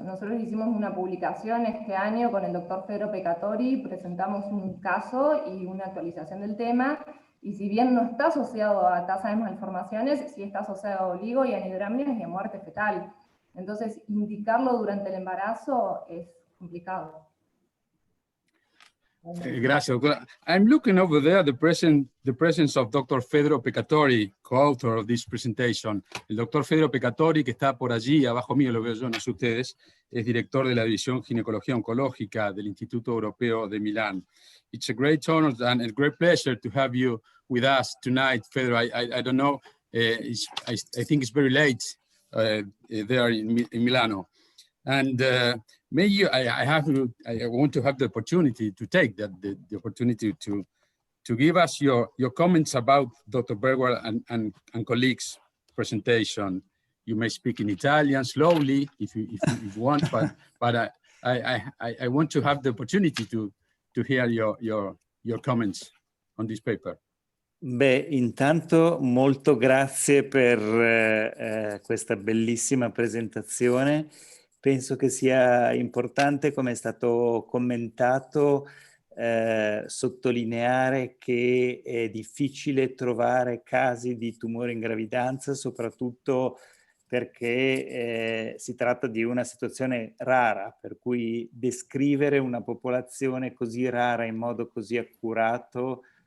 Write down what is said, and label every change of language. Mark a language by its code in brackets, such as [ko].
[es] Nosotros hicimos una publicación este año con el doctor Fedro Peccatori, presentamos un caso y una actualización del tema, y si bien no está asociado a tasa de malformaciones, sí está asociado a oligo y anhidramnios y a muerte fetal. Entonces, indicarlo durante el embarazo es complicado. Gracias, doctora. [en] I'm looking over there the presence of Dr. Fedro Peccatori, co-author of this presentation. [es] El doctor Fedro Peccatori, que está por allí, abajo mío, lo veo yo, no sé ustedes, es director de la División Ginecología Oncológica del Instituto Europeo de Milán. [en] It's a great honor and a great pleasure to have you with us tonight, Fedro. I don't know, I think it's very late there in Milano. And maybe I want to have the opportunity to take the opportunity to give us your comments about Dr. Bergwall and colleagues' presentation. You may speak in Italian slowly if you want, but I want to have the opportunity to hear your comments on this paper. [it] Beh, intanto molto grazie per questa bellissima presentazione. Penso che sia importante, come è stato commentato, sottolineare che è difficile trovare casi di tumore in gravidanza, soprattutto perché si tratta di una situazione rara, per cui descrivere una popolazione così rara in modo così accurato